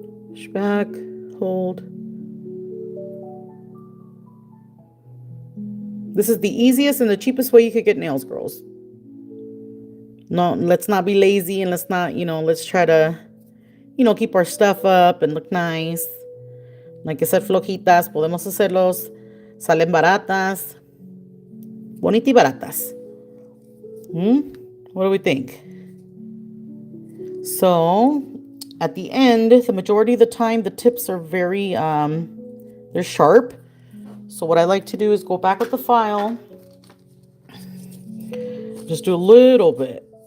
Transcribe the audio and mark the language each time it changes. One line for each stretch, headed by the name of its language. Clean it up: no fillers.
English: Push back, hold. This is the easiest and the cheapest way you could get nails, girls. No, let's not be lazy, and let's not, you know, let's try to, you know, keep our stuff up and look nice.
Spanish: No hay que ser flojitas, podemos hacerlos, salen baratas, bonitas y baratas.
English: What do we think? So, at the end, the majority of the time, the tips are very, they're sharp. So what I like to do is go back with the file, just do a little bit.